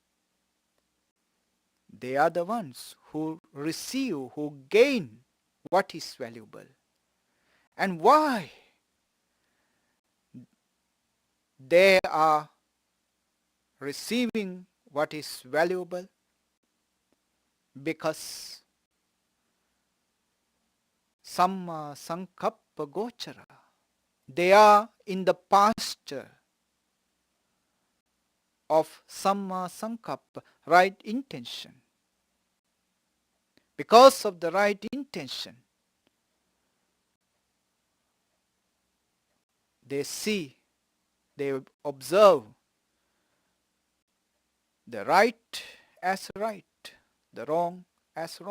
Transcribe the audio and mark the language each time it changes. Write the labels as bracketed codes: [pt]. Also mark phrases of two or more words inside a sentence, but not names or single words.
[en] They are the ones who receive, who gain what is valuable. And why? They are receiving what is valuable because [pi] samma sankappa gochara. [en] They are in the pasture of [pi] samma sankappa, [en] right intention. Because of the right intention, they see, they observe the right as right, the wrong as wrong.